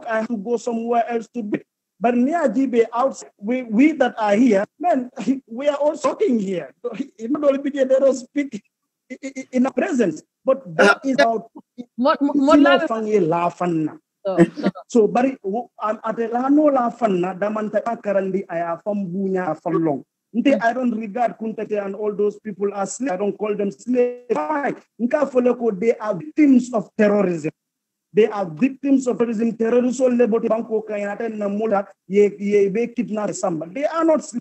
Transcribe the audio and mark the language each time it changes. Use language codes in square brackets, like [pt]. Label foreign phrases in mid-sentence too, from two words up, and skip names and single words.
[en] I have to go somewhere else to be. But near GB outside, we that are here, man, we are all talking here. So, not only they don't speak in the presence, but that is about so [man] bari adelano la fanna damanta karandi aya [en] from bunya from long. I don't regard Kuntate and all those people as slaves. I don't call them slaves. They are victims of terrorism. They are victims of terrorism. Terrorism. They are not slaves.